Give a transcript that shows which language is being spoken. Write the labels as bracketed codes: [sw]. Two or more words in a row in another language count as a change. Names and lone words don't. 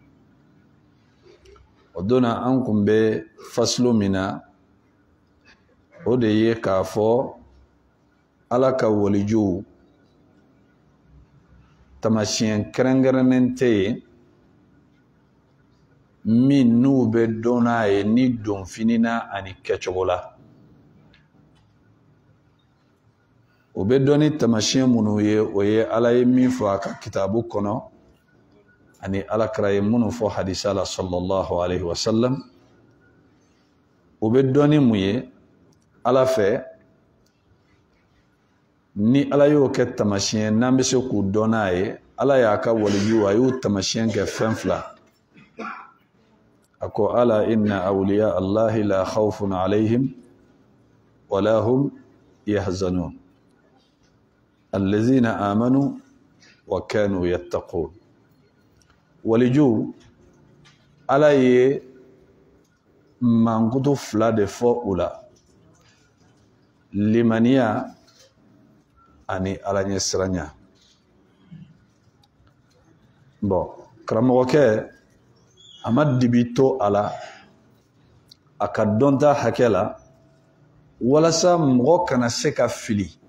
[bm] O donna an kun bɛ faslo min na o de ye k'a fɔ ala ka walijuw tamasiyɛn kɛrɛnkɛrɛnnen tɛ yen min n'u bɛ dɔn n'a ye ni donfini na ani kɛcogo la. O bɛ dɔn ni tamasiyɛn minnu ye o ye ala ye min fɔ a ka kitabu kɔnɔ ani alakira ye minnu fɔ hadisa la [ar] صلى الله عليه وسلم. [bm] O bɛ dɔn ni mun ye ala fɛ ni ala y'o kɛ tamasiyɛn n'an bɛ se k'u dɔn n'a ye. Ala y'a ka waliyu a y'u tamasiyɛn kɛ fɛn fila. A ko [ar] ألا إن أولياء الله لا خوف عليهم ولا هم يحزنون الذين آمنوا وكانوا يتقون. [bm] Waliju ala ye mankutu fila de fɔ u la: limaniya ani ala ɲɛsiranya. Karamɔgɔkɛ a ma dibi to a la a ka dɔnta hakɛ la walasa mɔgɔ kana se ka fili